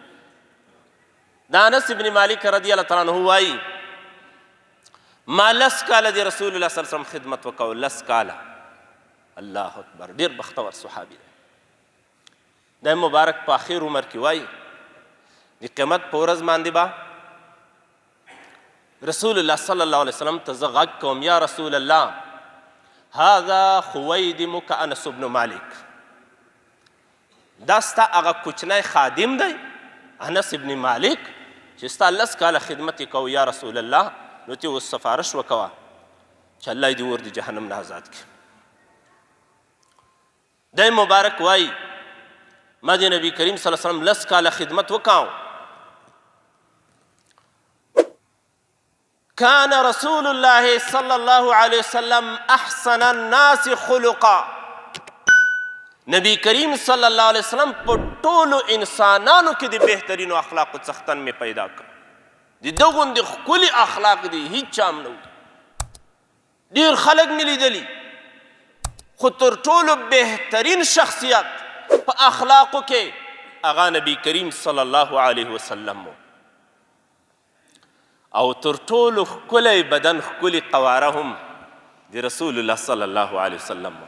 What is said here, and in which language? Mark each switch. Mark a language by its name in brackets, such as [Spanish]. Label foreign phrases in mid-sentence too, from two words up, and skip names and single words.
[Pashto] د انس ابن مالک [Arabic] رضی الله تعالی عنه [Pashto] وایي ما لس کاله د رسول الله [Arabic] صلی الله علیه وسلم [Pashto] خدمت وکړو، لس کاله. [Arabic] الله اکبر، [Pashto] ډېر بختور صحابي دی. د مبارک په اخر عمر کې وایي د قیامت په ورځ باندې به رسول الله [Arabic] صلی الله علیه وسلم [Pashto] ته زه غږ کوم، [Arabic] یا رسول الله هذا خویدمک انس بن مالک، [Pashto] دا ستا هغه کوچنی خادم دی انس ابن مالک چې ستا لس کاله خدمت یې کوو [Arabic] یا رسول الله، [Pashto] نو ته اوس سفارش وکوه چې الله یې د اور د جهنم نه آزاد کړي. دی مبارک وایي ما د نبي کریم [Arabic] صلی الله علیه وسلم [Pashto] لس کاله خدمت وکاو. [Arabic] كان رسول الله صلى الله عليه وسلم احسن الناس خلقا، [Pashto] نبی کریم [Arabic] صلی الله علیه وسلم [Pashto] په ټولو انسانانو کې د بهترینو اخلاقو څښتن مې پیدا کړ. د ده غوندې ښکلي اخلاق دي هیڅ چا هم نه و. ډېر خلک مې لیدلي، خو تر ټولو بهترین شخصیت په اخلاقو کې هغه نبی کریم [Arabic] صلی الله علیه وسلم [Pashto] و، او تر ټولو ښکلی بدن ښکلي قواره هم د رسول الله [Arabic] صلی الله علیه وسلم [Pashto] و.